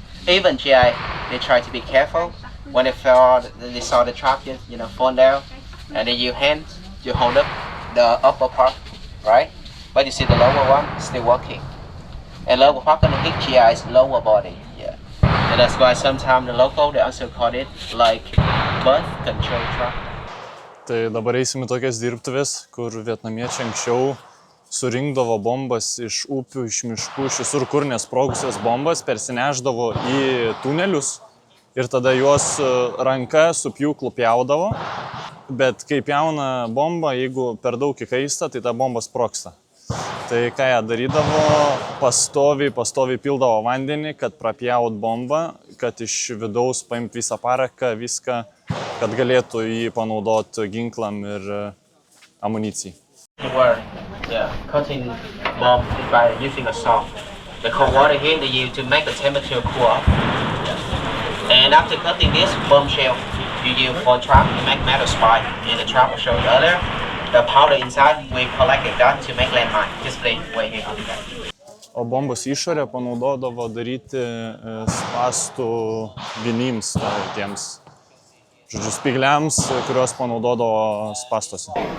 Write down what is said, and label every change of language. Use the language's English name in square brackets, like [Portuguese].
[English] Even GI, they try to be careful. When they fell, they saw the trap just, fall down, and then you hold up the upper part, right? But you see the lower one still working. And lower part gonna hit GI's lower body, yeah. And that's why sometimes the local, they also call it like birth control trap. [Lithuanian] Tai dabar eisim į tokias dirbtuvės, kur vietnamiečiai anksčiau surinkdavo bombas iš upių, iš miškų, iš visur kur nesprogusias bombas, persineždavo į tunelius ir tada juos ranka su pjūklu pjaudavo, bet kai pjauna bombą, jeigu per daug įkaista, tai ta bomba sprogsta. Tai ką jie darydavo, pastoviai pildavo vandenį, kad prapjaut bombą, kad iš vidaus paimt visą paraką, viską, kad galėtų jį panaudoti ginklam ir amunicijai. [English] Yeah, cutting bomb by using a saw. the cold water here to make the temperature cool off. And after cutting this bombshell, you use for trap to make metal spike. And the trap will show you earlier. The powder inside we collected that to make landmine. Display right here. [Lithuanian] O bombos išorę panaudodavo daryti spastų vinims, tiems, žodžiu, spygliams, kuriuos panaudodavo spastuose.